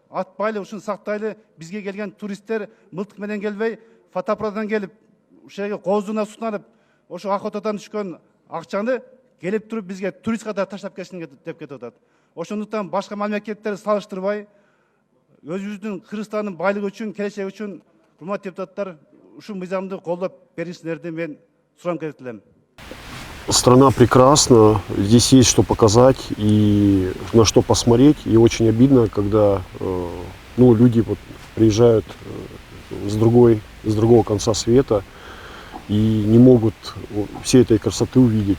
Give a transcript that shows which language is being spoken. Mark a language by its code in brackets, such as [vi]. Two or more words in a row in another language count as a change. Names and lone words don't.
[ky] Атпайлы, ушуну сактайлы. Бизге келген туристтер мылтык менен келбей, фотоаппараттан келип, ушул жерге кооздугуна суктанып, ошо охотадан түшкөн акчаны келип туруп бизге турист катары таштап кетишин деп кетип атат. Ошондуктан башка мамлекеттерди салыштырбай, өзүбүздүн Кыргызстандын байлыгы үчүн, келечеги үчүн урматтуу депутаттар, ушул мыйзамды колдоп беришиңерди мен сурам келип элем. [ru] Страна прекрасна, здесь есть что показать и на что посмотреть. И очень обидно, когда люди приезжают с другого конца света и не могут всей этой красоты увидеть.